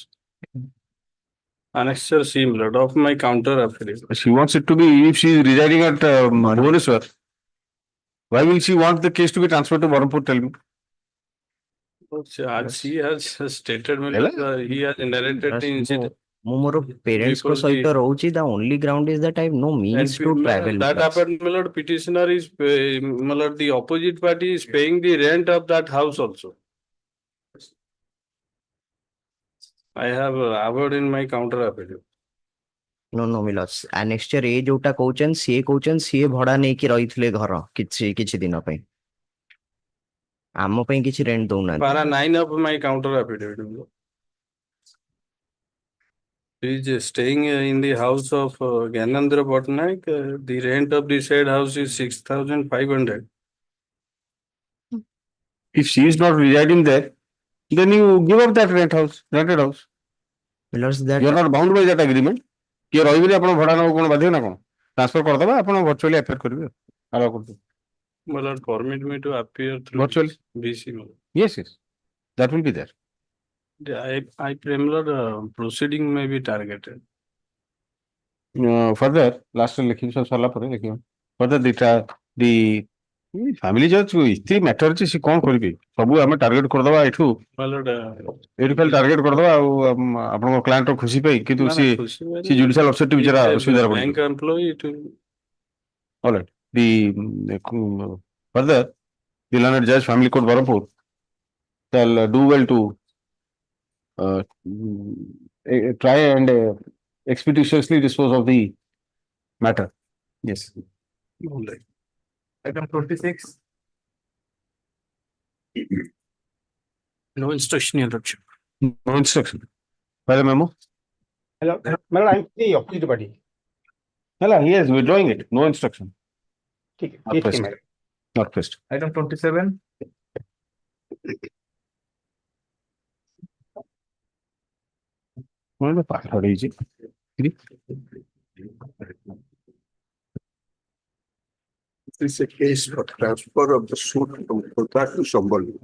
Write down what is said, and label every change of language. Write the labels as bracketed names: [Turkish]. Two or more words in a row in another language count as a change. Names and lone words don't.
[English] Annexure C, my lord, of my counter affidavit. She wants it to be, if she is residing at Bhubaneswar, why will she want the case to be transferred to Berhampur? Tell me. She has stated, my lord, he has narrated the incident. [Odia] ମୁଁ ମୋର parents ଙ୍କ [English] Because [Odia] ସହିତ [English] the- [Odia] ରହୁଛି. [English] The only ground is that I have no means to travel. That my lords. happened, my lord, petitioner is, my lord, the opposite party is paying the rent of that house also. I have avowed in my counter affidavit. No, no, my lords. Annexure A [Odia] ଯୋଉଟା କହୁଛନ୍ତି ସିଏ ଭଡା ନେଇକି ରହିଥିଲେ ଘର କିଛି ଦିନ ପାଇଁ. ଆମ ପାଇଁ କିଛି rent ଦଉନାହାନ୍ତି. [English] Para 9 of my counter affidavit. my lord. He is staying in the house of Gyanendra Patnaik. The rent of the said house is 6,500. If she is not residing there, then you give up that rented house. My lords, that You are not bound by that agreement. [Odia] କିଏ ରହିବେନି ଆପଣ ଭଡା ନେବାକୁ କଣ ବାଧ୍ୟ ନା କଣ? ଟ୍ରାନ୍ସଫର କରିଦେବା ଆପଣ [English] virtually affair [Odia] କରିବେ। allow କରିଦେବେ। [English] My lord, permit me to appear through Virtually? BC. my lord. Yes, yes. That will be there. I pray, my lord, proceeding may be targeted. Further, last [Odia] ଲେଖିବି ସବୁ ସରିଲା ପରେ ଲେଖିବ। [English] Further the family judge [Odia] ଏତେ ମ୍ୟାଟର ଅଛି ସେ କଣ କରିବେ? ସବୁ ଆମେ ଟାର୍ଗେଟ କରିଦବା ଏଠୁ [English] My lord, [Odia] ଏଇଠୁ ଖାଲି ଟାର୍ଗେଟ କରିଦବା ଆଉ ଆପଣଙ୍କ କ୍ଲାଏଣ୍ଟର ଖୁସି ପାଇଁ କିନ୍ତୁ ନା, ସେ ଖୁସି ମାନେ- ସେ [English] judicial officer [Odia] ବିଚାରା [English] if a [Odia] ଅସୁବିଧାରେ [English] bank [Odia] ପଡିବ। [English] employee, it will. All right. Further, the learned judge, family court Berhampur shall do well to try and expeditiously dispose of the matter. Yes. Item 26. No instruction, your lordship. No instruction. File a memo. Hello, madam, I'm the opposite party. Hello, he is withdrawing it. No instruction. [Hindi] ठीक है, [English] Not [Hindi] ठीक है, [English] pressed. madam. Not pressed. Item 27. What is the part? How is it? This is a case for transfer of the suit from Khordha to Sambal.